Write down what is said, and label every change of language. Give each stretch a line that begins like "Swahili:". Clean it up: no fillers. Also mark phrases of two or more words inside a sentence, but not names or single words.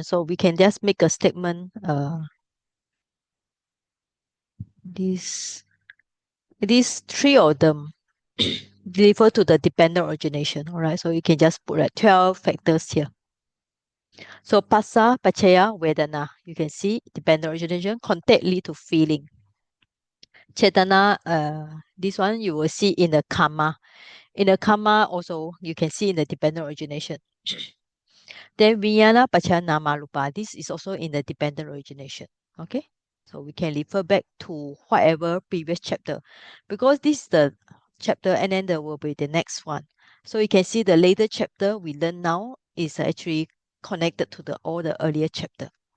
English: So we can just make a statement. These three of them refer to the dependent origination. All right. So you can just put like 12 factors here. So pasa,
Pali: pachaya, vedana.
English: You can see dependent origination, contact lead to feeling. Chetana, this one you will see in the karma. In the karma also you can see in the dependent origination.
Pali: Then vijnana pachaya nama rupa.
English: This is also in the dependent origination. Okay. So we can refer back to whatever previous chapter because this is the chapter and then there will be the next one. So you can see the later chapter we learn now is actually connected to all the earlier chapter.